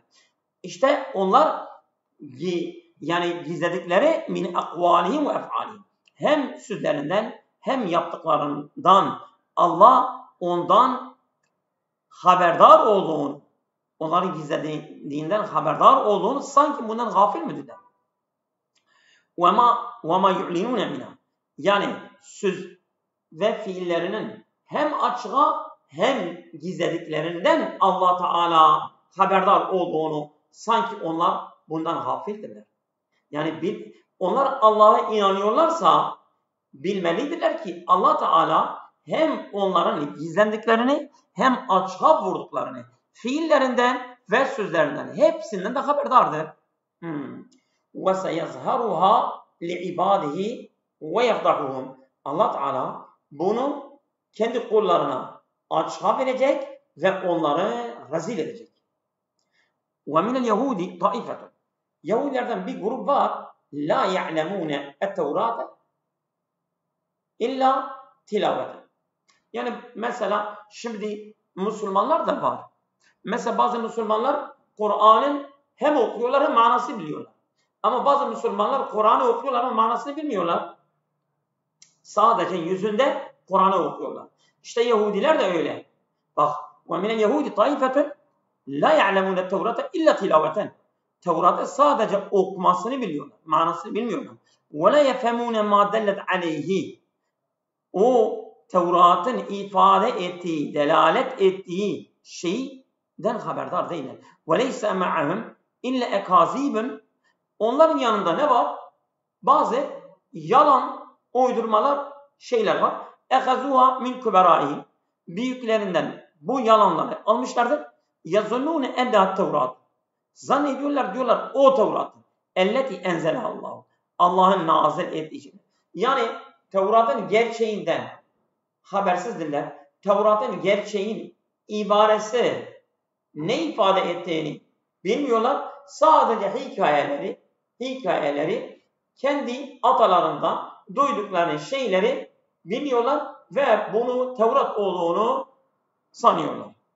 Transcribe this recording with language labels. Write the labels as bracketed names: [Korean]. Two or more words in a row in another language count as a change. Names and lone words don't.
[Turkish] İşte onlar yani gizledikleri [Arabic] من أقوالهم وأفعالهم. [Turkish] Hem sözlerinden hem yaptıklarından Allah ondan haberdar olduğunu, onların gizlediğinden haberdar olduğunu sanki bundan gafil midirler? [Arabic] وَمَا يُعْلِنُونَ مِنَا. [Turkish] Yani söz ve fiillerinin hem açığa hem gizlediklerinden Allah Teala haberdar olduğunu sanki onlar bundan gafildirler. Yani onlar Allah'a inanıyorlarsa bilmelidirler ki Allah Teala hem onların gizlendiklerini hem açığa vurduklarını fiillerinden ve sözlerinden hepsinden de haberdardır. [Arabic] وَسَيَظْهَرُهَا لِعِبَادِهِ وَيَفْضَحُهُمْ. [Turkish] Allah Teala bunu kendi kullarına açığa verecek ve onları rezil edecek. [Arabic] وَمِنَ الْيَهُودِ طَائِفَةٌ. [Turkish] Yahudilerden bir grup var. [Arabic] لَا يَعْلَمُونَ التَّوْرَاتَ اِلَّا تِلَاوَةً. [Turkish] Yani mesela şimdi Müslümanlar da var. Mesela bazı Müslümanlar Kur'an'ın hem okuyorlar hem manasını biliyorlar. Ama bazı Müslümanlar Kur'an'ı okuyorlar ama manasını bilmiyorlar. Sadece yüzünde Kur'an'ı okuyorlar. İşte Yahudiler de öyle. Bak, [Arabic] وَمِنَ الْيَهُودِ طَائِفَةٌ لَا يَعْلَمُونَ التَّوْرَاتَ اِلَّا تِلَاوَةً. [Turkish] Tevrat'ı sadece okumasını biliyorlar, manasını bilmiyorlar. [Arabic] وَلَا يَفْهَمُونَ مَا دَلَّتْ عَلَيْهِ. [Turkish] O Tevrat'ın ifade ettiği, delalet ettiği şeyden haberdar değiller. [Arabic] وَلَيْسَ مَعَهُمْ اِلَّا اَكَاذِيبٌ. [Turkish] Onların yanında ne var? Bazı yalan, uydurmalar, şeyler var. [Arabic] اَخَذُوهَا مِنْ كُبَرَائِهِمْ. [Turkish] Büyüklerinden bu yalanları almışlardır. [Arabic] يَظُنُّونَ اَنَّهَا التَّوْرَاتِ. [Turkish] Zannediyorlar, diyorlar o Tevrat. [Arabic] اَلَّتِي اَنْزَلَهَا اللّٰهُ. [Turkish] Allah'ın nazil ettiği. Yani Tevrat'ın gerçeğinden habersizdirler. Tevrat'ın gerçeğin ibaresi ne ifade ettiğini bilmiyorlar. Sadece hikayeleri kendi atalarından duydukları şeyleri biliyorlar ve bunu Tevrat olduğunu sanıyorlar.